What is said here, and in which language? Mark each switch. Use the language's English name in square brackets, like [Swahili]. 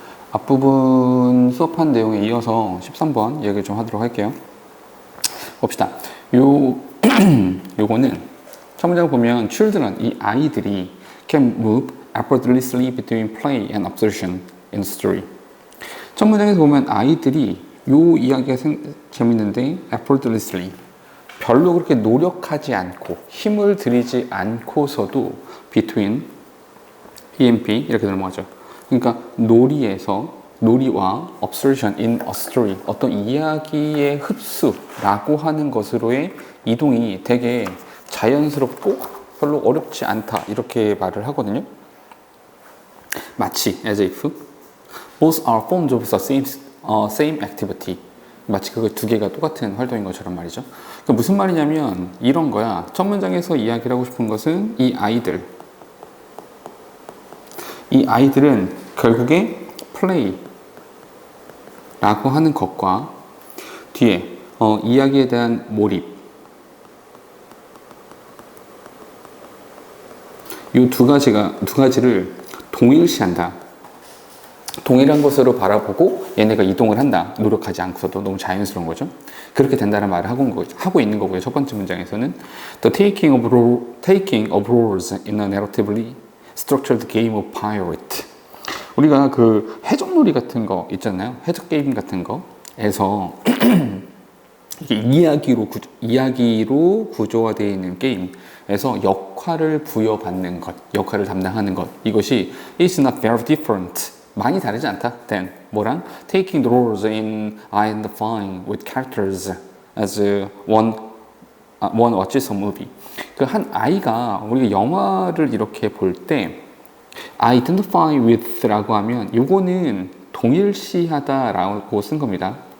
[Korean] 앞부분 수업한 내용에 이어서 13번 이야기 좀 하도록 할게요. 봅시다. 요거는 첫 문장 보면 [English] children, 이 아이들이 can move effortlessly between play and observation in the story. [Korean] 첫 문장에서 보면 아이들이 요 이야기가 재밌는데 effortlessly 별로 그렇게 노력하지 않고 힘을 들이지 않고서도 between EMP 이렇게 넘어가죠. 그러니까 놀이와 observation in a story 어떤 이야기의 흡수라고 하는 것으로의 이동이 되게 자연스럽고 별로 어렵지 않다 이렇게 말을 하거든요. 마치 [English] as if both are forms of the same activity. [Korean] 마치 그거 두 개가 똑같은 활동인 것처럼 말이죠. 그러니까 무슨 말이냐면 이런 거야. 첫 문장에서 이야기를 하고 싶은 것은 이 아이들은 결국에 play라고 하는 것과 뒤에 이야기에 대한 몰입 이 두 가지를 동일시한다. 동일한 것으로 바라보고 얘네가 이동을 한다. 노력하지 않고서도 너무 자연스러운 거죠. 그렇게 된다는 말을 하고 있는 거고요. 첫 번째 문장에서는 [English] The taking of roles in a narratively structured game of pirate. [Korean] 우리가 그 해적놀이 같은 거 있잖아요. 해적 게임 같은 거에서 이게 이야기로 구조화되어 있는 게임에서 역할을 부여받는 것, 역할을 담당하는 것, 이것이 [English] is not very different. [Korean] 많이 다르지 않다. [English] then [Korean] 뭐랑 [English] taking the roles in identifying with characters as one watches a movie. [Korean] 그 한 아이가 우리가 영화를 이렇게 볼 때 identify with라고 하면 요거는 동일시하다라고 쓴 겁니다.